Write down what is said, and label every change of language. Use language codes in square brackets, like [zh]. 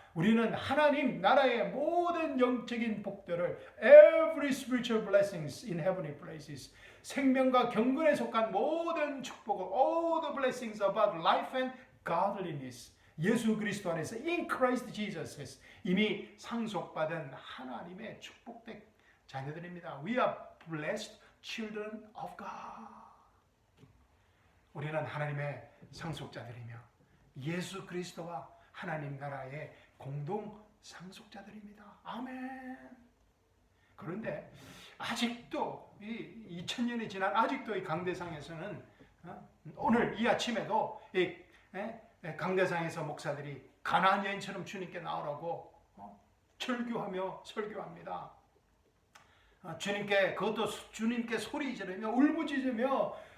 [ko] 우리는 하나님 나라의 모든 영적인 복들을 [en] every spiritual blessings in heavenly places [ko] 생명과 경건에 속한 모든 축복을 [en] all the blessings about life and godliness [ko] 예수 그리스도 안에서 [en] in Christ Jesus [ko] 이미 상속받은 하나님의 축복된 자녀들입니다. [en] We are blessed children of God. [ko] 우리는 하나님의 상속자들이며 예수 그리스도와 하나님 나라의 공동 상속자들입니다. 아멘. 그런데 아직도 이 2000년이 지난 아직도 이 강대상에서는 오늘 이 아침에도 이 강대상에서 목사들이 가나안 여인처럼 주님께 나오라고 철교하며 설교합니다. 주님께 그것도 주님께 소리 지르며 울부짖으며